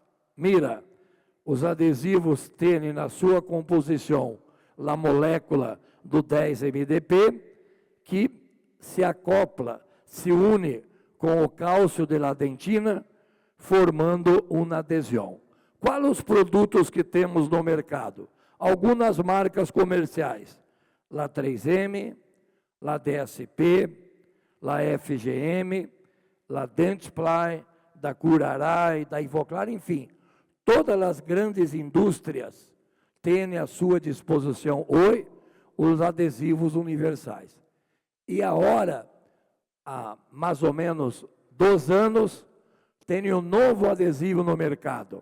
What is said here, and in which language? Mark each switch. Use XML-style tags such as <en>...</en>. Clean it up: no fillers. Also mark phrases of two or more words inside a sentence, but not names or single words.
<pt>Mira, os adesivos têm na sua composição a molécula do 10-MDP, que se acopla, se une com o cálcio da dentina, formando uma adesão. Quais os produtos que temos no mercado? Algumas marcas comerciais, la 3M, la DSP, la FGM, la Dentsply, da Curaray, da Ivoclar, enfim, todas as grandes indústrias têm à sua disposição hoje os adesivos universais. E agora, há mais ou menos 2 anos, tem um novo adesivo no mercado.</pt>